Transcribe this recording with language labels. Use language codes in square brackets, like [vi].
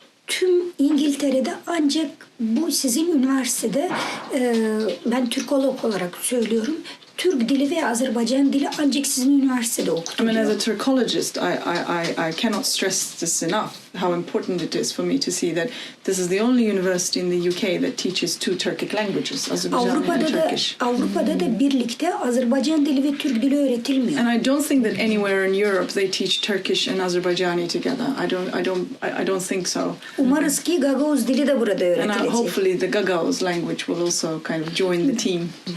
[tr] tüm İngiltere'de ancak bu sizin üniversitede ben Türkolog olarak söylüyorum. Türk dili ve Azerbaycan dili ancak sizin üniversitede [en] I mean, [tr] okutuluyor. [en] as a Turkologist, I cannot stress this enough, how important it is for me to see that this is the only university in the UK that teaches two Turkic languages, Azerbaijani and Turkish. [tr] Avrupa'da da birlikte Azerbaycan dili ve Türk dili öğretilmiyor. [en] And I don't think that anywhere in Europe they teach Turkish and Azerbaijani together. I don't think so. [tr] Umarız ki Gagavuz dili de burada [en] And [tr] öğretilecek. [en] hopefully the Gagauz language will also kind of join the team.